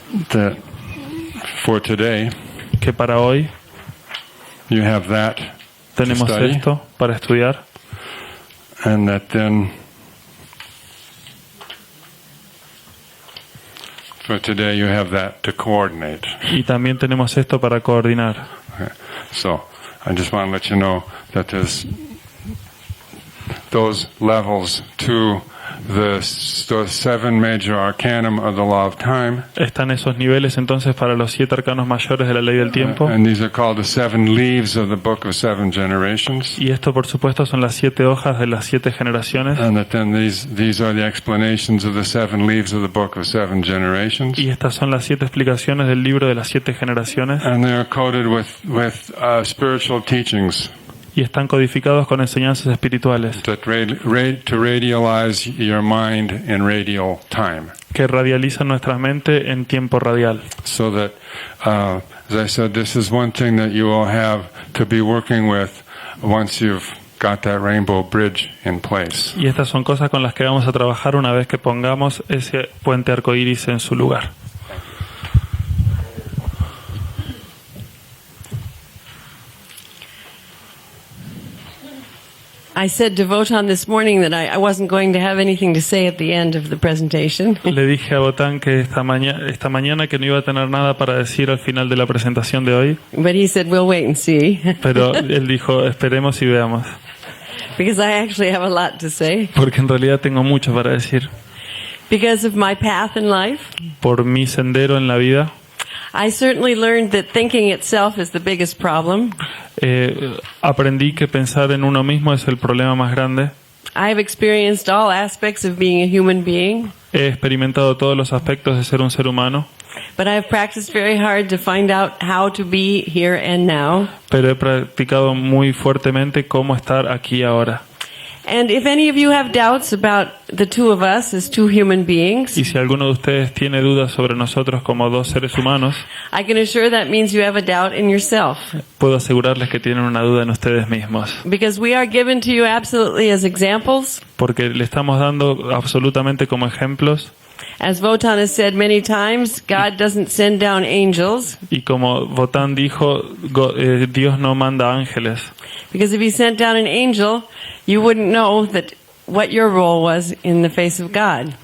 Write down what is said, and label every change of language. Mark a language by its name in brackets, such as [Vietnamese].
[English] that for today [Spanish] que para hoy [English] you have that [Spanish] tenemos [English] to study, [Spanish] esto para estudiar, [English] and that then for today you have that to coordinate. [Spanish] y también tenemos esto para coordinar. [English] Okay. So I just want to let you know that there's those levels to those 7 major arcanum of the law of time. [Spanish] Están esos niveles entonces para los 7 arcanos mayores de la ley del tiempo, [English] And these are called the 7 leaves of the book of 7 generations. [Spanish] y esto por supuesto son las 7 hojas de las 7 generaciones, [English] And that then these are the explanations of the 7 leaves of the book of 7 generations. [Spanish] y estas son las 7 explicaciones del libro de las 7 generaciones, [English] And they are coded with spiritual teachings [Spanish] y están codificados con enseñanzas espirituales [English] that to radialize your mind in radial time. [Spanish] que radializan nuestra mente en tiempo radial. [English] So that, as I said, this is one thing that you will have to be working with once you've got that rainbow bridge in place. [Spanish] Y estas son cosas con las que vamos a trabajar una vez que pongamos ese puente arcoíris en su lugar. [English] I said to Votan this morning that I wasn't going to have anything to say at the end of the presentation. [Spanish] Le dije a Botán que esta mañana que no iba a tener nada para decir al final de la presentación de hoy, [English] But he said, we'll wait and see. [Spanish] pero él dijo, esperemos y veamos, [English] Because I actually have a lot to say. [Spanish] porque en realidad tengo mucho para decir. [English] Because of my path in life, [Spanish] Por mi sendero en la vida, [English] I certainly learned that thinking itself is the biggest problem. [Spanish] aprendí que pensar en uno mismo es el problema más grande, [English] I've experienced all aspects of being a human being, [Spanish] He experimentado todos los aspectos de ser un ser humano, [English] but I've practiced very hard to find out how to be here and now. [Spanish] pero he practicado muy fuertemente cómo estar aquí y ahora. [English] And if any of you have doubts about the two of us as two human beings, [Spanish] Y si alguno de ustedes tiene dudas sobre nosotros como dos seres humanos, [English] I can assure that means you have a doubt in yourself. [Spanish] puedo asegurarles que tienen una duda en ustedes mismos. [English] Because we are given to you absolutely as examples. [Spanish] Porque le estamos dando absolutamente como ejemplos. [English] As Votan has said many times, God doesn't send down angels. [Spanish] Y como Botán dijo, Dios no manda ángeles. [English] Because if he sent down an angel, you wouldn't know that what your role was in the face of God.